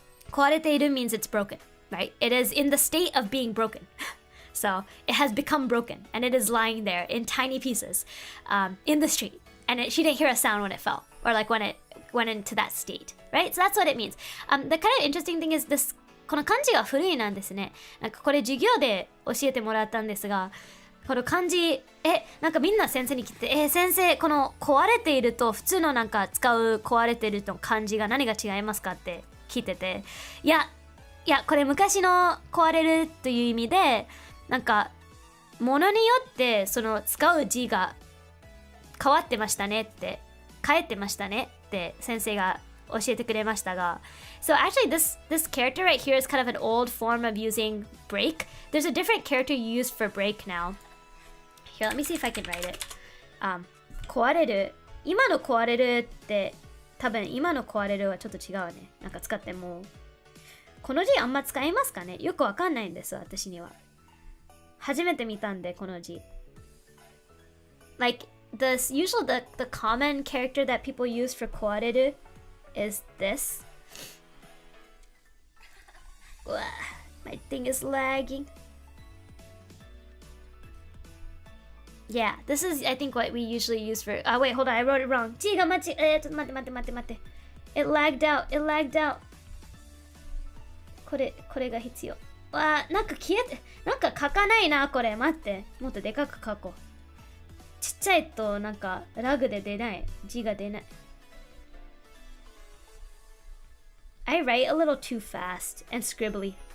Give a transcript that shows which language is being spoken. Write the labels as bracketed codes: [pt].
[en] 壊れている means it's broken, right? It is in the state of being broken. So it has become broken and it is lying there in tiny pieces in the street. And she didn't hear a sound when it fell or like when it went into that state, right? So that's what it means. The kind of interesting thing is this, [ja] この漢字が古いなんですね。なんかこれ授業で教えてもらったんですが、この漢字、なんかみんな先生に聞いて、先生、この壊れていると普通のなんか使う壊れていると漢字が何が違いますかって聞いてて、いや、これ昔の壊れるという意味で、なんか、ものによってその使う字が変わってましたねって、変えてましたねって先生が教えてくれましたが、 [en] So actually this character right here is kind of an old form of using break. There's a different character you use for break now. Here, let me see if I can write it. [ja] 壊れる。今の壊れるって多分今の壊れるはちょっと違うね。なんか使ってもこの字あんま使いますかね。よくわかんないんです私には。初めて見たんでこの字。 [en] Like the common character that people use for 壊れる is this. My thing is lagging. Yeah, this is I think what we usually use for. Wait, hold on, I wrote it wrong. [ja] 字が間違え、ちょっと待って。 [en] It lagged out. [ja] これが必要。なんか消えて、なんか書かないなこれ。待って、もっとでかく書こう。ちっちゃいとなんかラグで出ない。字が出ない。 [en] I write a little too fast and scribbly.